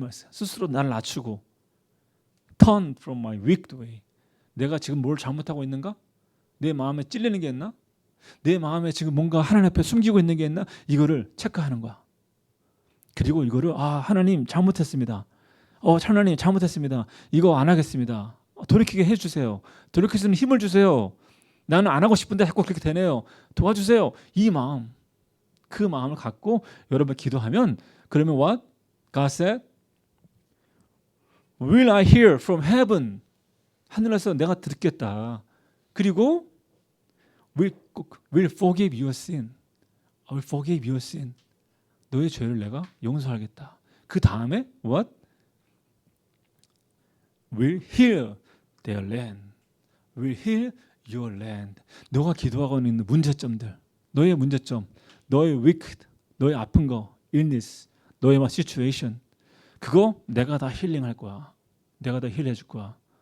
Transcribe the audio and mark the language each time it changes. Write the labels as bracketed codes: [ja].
[ko] 스스로 나를 낮추고 [en] Turn from my wicked way. [ko] 내가 지금 뭘 잘못하고 있는가? 내 마음에 찔리는 게 있나? 내 마음에 지금 뭔가 하나님 앞에 숨기고 있는 게 있나? 이거를 체크하는 거야. 그리고 이거를 하나님 잘못했습니다. 하나님 잘못했습니다. 이거 안 하겠습니다. 돌이키게 해주세요. 돌이킬 수 있는 힘을 주세요. 나는 안 하고 싶은데 자꾸 그렇게 되네요. 도와주세요. 이 마음, 그 마음을 갖고 여러분 기도하면 그러면 what? [en] God said, Will I hear from heaven? [ko] 하늘에서 내가 듣겠다. [en] 그리고 will forgive your sin. I will forgive your sin. [ko] 너의 죄를 내가 용서하겠다. 그 다음에 what? [en] Will heal their land. Will heal your land. [ko] 너가 기도하고 있는 문제점들, 너의 문제점, 너의 wicked, 너의 아픈 거, illness, 너의 situation, 그거 내가 다 힐링할 거야. 내가 다 힐해 줄 거야.